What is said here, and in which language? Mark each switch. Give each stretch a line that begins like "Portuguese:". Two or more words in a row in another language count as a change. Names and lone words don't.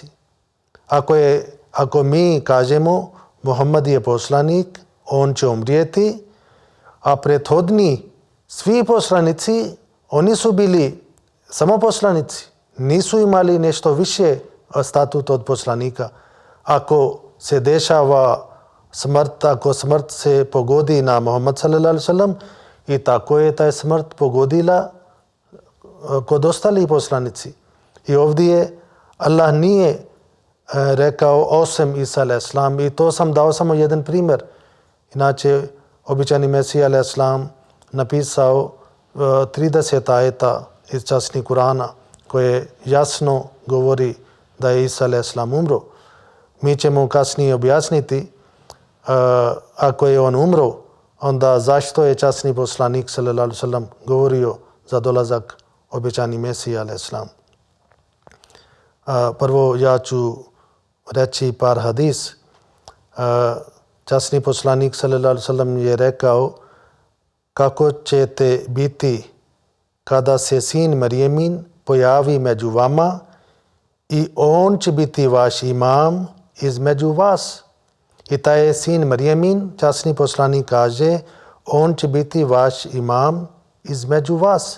Bosnian: Ako mi kažemo Muhammad je poslanik, on će umrijeti, a prethodni svi poslanici, oni su bili samo poslanici, nisu imali nešto više statut od poslanika. Ako se dešava smrt, ako smrt se pogodi na Muhammad
Arabic: صلى الله عليه وسلم,
Bosnian: i tako je taj smrt pogodila kod ostali poslanici. I ovdje Allah nije rekao osim Isa
Arabic: عليه السلام,
Bosnian: i to sam dao samo jedan primjer. Inače, običani Mesija
Arabic: عليه السلام
Bosnian: napisao 30 ajeta iz časnih Kurana koje jasno govori da je Isa
Arabic: عليه السلام
Bosnian: umro. Mi ćemo kasnije objasniti ako je on umro, onda zašto je časni poslanik
Arabic: صلى الله عليه وسلم
Bosnian: govorio za dolazak običani Mesija
Arabic: عليه السلام.
Bosnian: Prvo ja ću reći par hadis. Časni poslanik
Arabic: صلى الله عليه وسلم
Bosnian: je rekao kako ćete biti kada se sin Marijemin pojavi među vama i on će biti vaš imam između vas. I taj je sin Marijemin, časni poslanik kaže, on će biti vaš imam između vas.